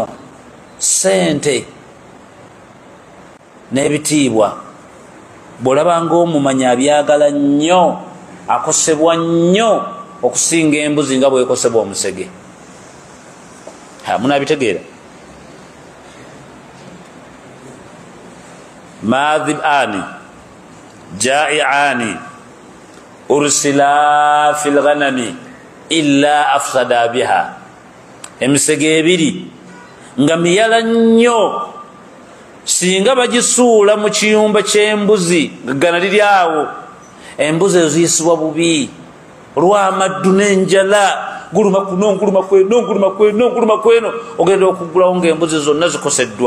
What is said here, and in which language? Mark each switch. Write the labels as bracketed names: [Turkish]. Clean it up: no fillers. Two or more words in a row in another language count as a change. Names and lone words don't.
[Ganda] Ssente n'ebitiibwa bw'olabanga omumanyi abyagala nnyo, akosebwa nnyo okusinga embuzi nga bwekosebwa omusege. [Arabic] Munabitegeera? ما ذئبان جائعان أرسلا في الغنم إلا أفسدا بها. [Ganda] Emisege ebiri nga miyala nnyo, singa bagisuula mu kiyumba ky'embuzi ggana liri awo, embuzi eziyisibwa bubi olw'amaddu n'enjala, guluma kuno nguluma kweno nguluma kweno nguluma kweno, ogenda okugulawo ng'embuzi zonna zikoseddwa.